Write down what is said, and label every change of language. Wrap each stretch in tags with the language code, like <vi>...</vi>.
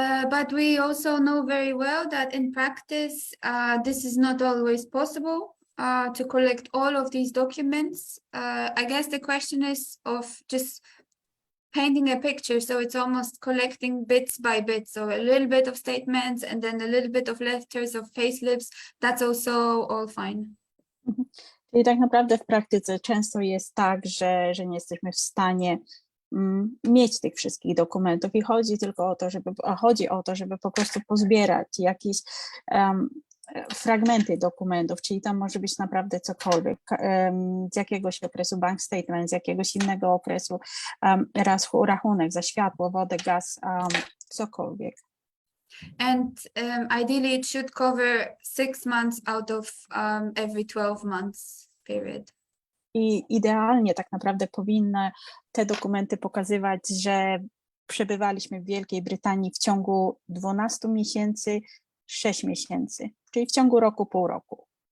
<en>But we also know very well that in practice, this is not always possible to collect all of these documents. I guess the question is of just painting a picture, so it's almost collecting bits by bits, so a little bit of statements and then a little bit of letters of payslips. That's also all fine.</en> <pl>Czyli tak naprawdę w praktyce często jest tak, że nie jesteśmy w stanie mieć tych wszystkich dokumentów i chodzi o to, żeby po prostu pozbierać jakieś fragmenty dokumentów, czyli tam może być naprawdę cokolwiek, z jakiegoś okresu bank statement, z jakiegoś innego okresu rachunek za światło, wodę, gaz, cokolwiek.</pl> <en>And ideally it should cover 6 months out of every 12 months period.</en> <pl>I idealnie tak naprawdę powinny te dokumenty pokazywać, że przebywaliśmy w Wielkiej Brytanii w ciągu 12 miesięcy, 6 miesięcy, czyli w ciągu roku, pół roku.</pl>